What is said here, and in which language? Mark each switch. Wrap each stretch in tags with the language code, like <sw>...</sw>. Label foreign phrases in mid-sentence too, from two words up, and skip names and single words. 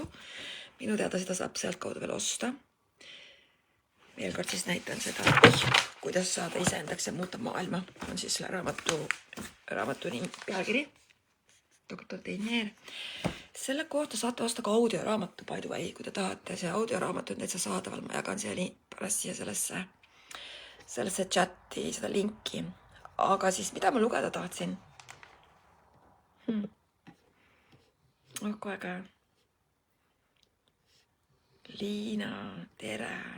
<et>Minu teada seda saab sealt kaudu veel osta. Veel kord siis näitan seda, kuidas saada iseendaks ja muuta maailma. On siis selle raamatu pealkiri. Doktor Teiner. Selle kohta saate osta ka audioraamatu,</et> <en>by the way,</en> <et>kui te tahate. See audioraamatu on täitsa saadaval. Ma jagan siia pärast siia sellesse chatti, seda linki. Aga siis, mida ma lugeda tahtsin? Kui äge. Liina, tere.</et>